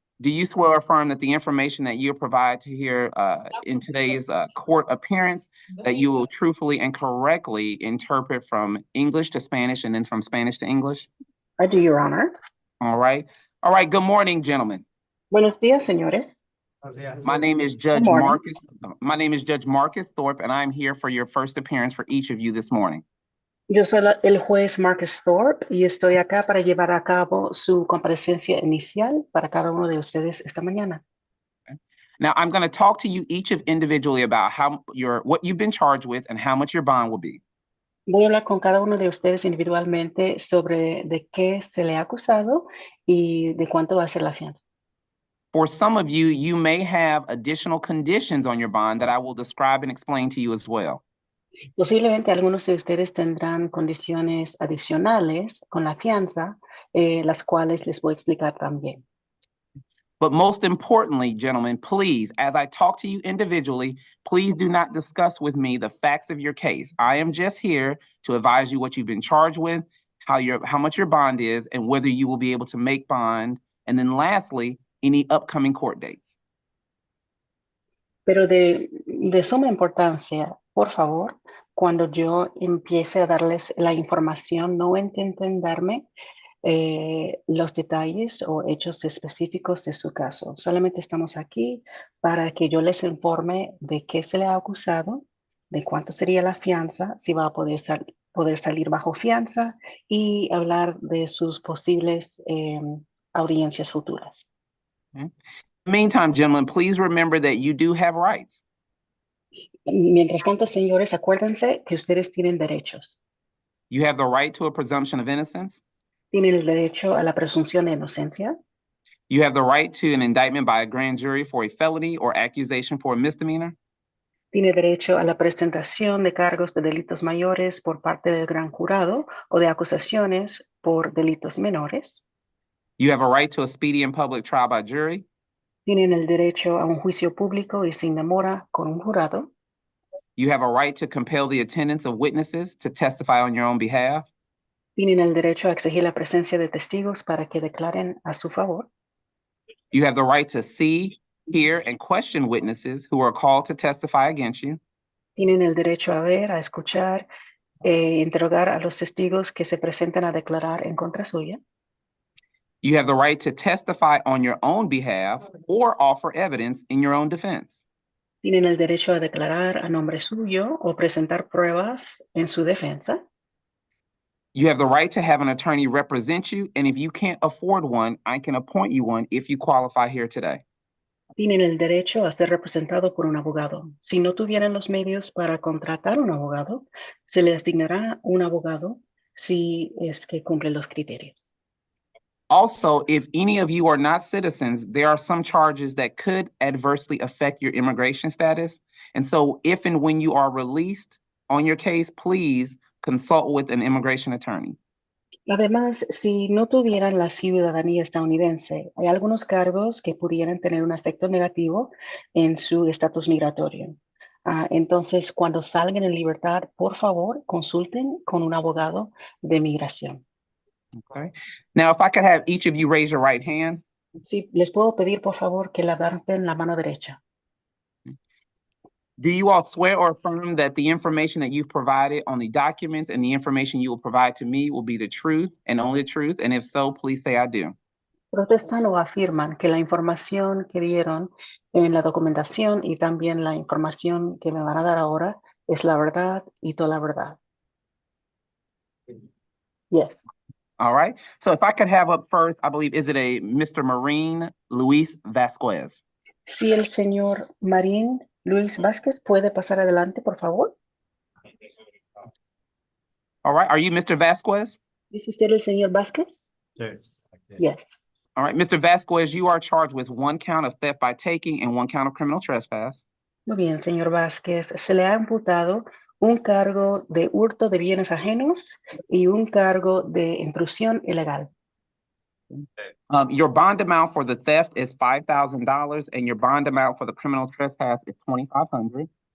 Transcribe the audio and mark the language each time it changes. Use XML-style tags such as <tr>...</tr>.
<en>Do you swear or affirm that the information that you provide to here in today's court appearance, that you will truthfully and correctly interpret from English to Spanish and then from Spanish to English? I do, Your Honor. All right. All right. Good morning, gentlemen.</en> <es>Buenos días, señores.</es> <en>My name is Judge morning. Marcus. My name is Judge Marcus Thorpe, and I'm here for your first appearance for each of you this morning.</en> <es>Yo soy el juez Marcus Thorpe y estoy acá para llevar a cabo su comparecencia inicial para cada uno de ustedes esta mañana.</es> <en>Now, I'm going to talk to you each of individually about what you've been charged with and how much your bond will be.</en> <es>Voy a hablar con cada uno de ustedes individualmente sobre de qué se le ha acusado y de cuánto va a ser la fianza.</es> <en>For some of you, you may have additional conditions on your bond that I will describe and explain to you as well.</en> <es>Posiblemente algunos de ustedes tendrán condiciones adicionales con la fianza, las cuales les voy a explicar también.</es> <en>But most importantly, gentlemen, please, as I talk to you individually, please do not discuss with me the facts of your case. I am just here to advise you what you've been charged with, how much your bond is, and whether you will be able to make bond. And then lastly, any upcoming court dates.</en> <es>Pero de suma importancia, por favor, cuando yo empiece a darles la información, no intenten darme los detalles o hechos específicos de su caso. Solamente estamos aquí para que yo les informe de qué se le ha acusado, de cuánto sería la fianza, si va a poder salir bajo fianza y hablar de sus posibles audiencias futuras.</es> <en>In the meantime, gentlemen, please remember that you do have rights.</en> <es>Mientras tanto, señores, acuérdense que ustedes tienen derechos.</es> <en>You have the right to a presumption of innocence.</en> <es>Tienen el derecho a la presunción de inocencia.</es> <en>You have the right to an indictment by a grand jury for a felony or accusation for a misdemeanor.</en> <es>Tiene derecho a la presentación de cargos de delitos mayores por parte del gran jurado o de acusaciones por delitos menores.</es> <en>You have a right to a speedy and public trial by jury.</en> <es>Tienen el derecho a un juicio público y sin demora con un jurado.</es> <en>You have a right to compel the attendance of witnesses to testify on your own behalf.</en> <es>Tienen el derecho a exigir la presencia de testigos para que declaren a su favor.</es> <en>You have the right to see, hear, and question witnesses who are called to testify against you.</en> <es>Tienen el derecho a ver, a escuchar, interrogar a los testigos que se presentan a declarar en contra suya.</es> <en>You have the right to testify on your own behalf or offer evidence in your own defense.</en> <es>Tienen el derecho a declarar a nombre suyo o presentar pruebas en su defensa.</es> <en>You have the right to have an attorney represent you, and if you can't afford one, I can appoint you one if you qualify here today.</en> <es>Tienen el derecho a ser representado por un abogado. Si no tuvieran los medios para contratar un abogado, se le asignará un abogado si es que cumple los criterios.</es> <en>Also, if any of you are not citizens, there are some charges that could adversely affect your immigration status. And so if and when you are released on your case, please consult with an immigration attorney.</en> <es>Además, si no tuvieran la ciudadanía estadounidense, hay algunos cargos que pudieran tener un efecto negativo en su estatus migratorio. Entonces, cuando salgan en libertad, por favor, consulten con un abogado de migración.</es> <en>Okay. Now, if I could have each of you raise your right hand.</en> <es>Sí, les puedo pedir, por favor, que levanten la mano derecha.</es> <en>Do you all swear or affirm that the information that you've provided on the documents and the information you will provide to me will be the truth and only the truth? And if so, please say I do.</en> <es>Protestan o afirman que la información que dieron en la documentación y también la información que me van a dar ahora es la verdad y toda la verdad.</es> <en>Yes. All right. So if I could have up first, I believe, is it a Mr. Marín Luis Vasquez?</en> <es>Si el señor Marín Luis Vázquez puede pasar adelante, por favor.</es> <en>All right. Are you Mr. Vasquez?</en> <es>¿Es usted el señor Vázquez?</es> <en>Yes. All right. Mr. Vasquez, you are charged with one count of theft by taking and one count of criminal trespass.</en> <es>Muy bien, señor Vázquez. Se le ha imputado un cargo de hurto de bienes ajenos y un cargo de intrusión ilegal.</es> <en>Your bond amount for the theft is $5,000 and your bond amount for the criminal trespass is $2,500.</en>